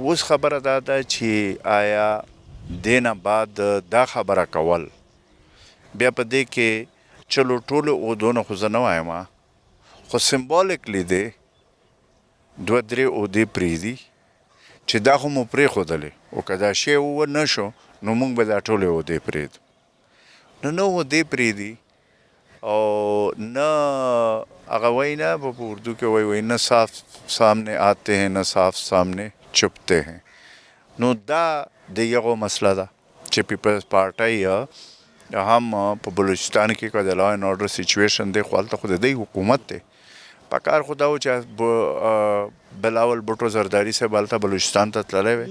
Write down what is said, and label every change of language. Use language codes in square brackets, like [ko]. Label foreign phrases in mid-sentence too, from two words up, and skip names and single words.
[ps] اوس خبره دا ده چې آیا دې نه بعد دا خبره کول بیا په دې کې چلو ټولو عهدو نه خو زه نه وایم خو سمبولیکلی دی دوه درې عهدې پرېږدي چې دا خو مو پرېښودلې او که دا شی ونه شو نو موږ به دا ټولې عهدې پرېږدو. نو نه عهدې پرېږدي او نه هغه وایي نه په اردو کې وایي نه [ur] صاف سامنے آتے ہیں [ps] نه [ur] صاف سامنے چھپتے ہیں. [ps] نو دا د یغو مسله ده چې پیپلز پارټۍ هم په بلوچستان کې که د [en] law and order situation [ps] دی خو هلته خو د دوی حکومت دی. په کار خو دا و چې بلاول بوټو زرداري صاحب هلته بلوچستان ته تللی وی.